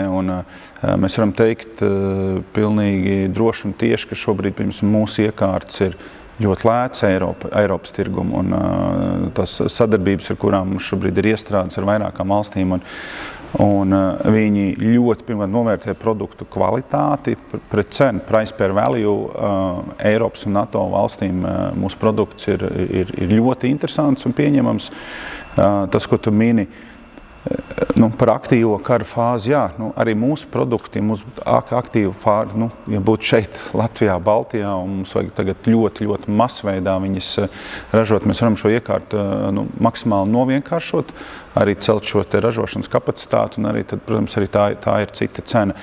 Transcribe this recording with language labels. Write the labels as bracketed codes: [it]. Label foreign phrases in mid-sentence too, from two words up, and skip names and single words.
[lv] Un mēs varam teikt pilnīgi droši un tieši, ka šobrīd, piemēram, mūsu iekārtas ir ļoti lēts Eiropas tirgumu, un tas sadarbības, ar kurām mums šobrīd ir iestrādes ar vairākām valstīm, un viņi ļoti pirmkārt novērtē produktu kvalitāti pret cenu, [en] price per value. [lv] Eiropas un NATO valstīm mūsu produkts ir ļoti interesants un pieņemams. Tas, ko tu mini, par aktīvo kara fāzi, jā, arī mūsu produkti, mūsu aktīvu fāzi, ja būtu šeit Latvijā, Baltijā, un mums vajag tagad ļoti, ļoti masveidā viņas ražot, mēs varam šo iekārtu maksimāli novienkāršot, arī celt šo te ražošanas kapacitāti, un arī tad, protams, arī tā ir cita cena.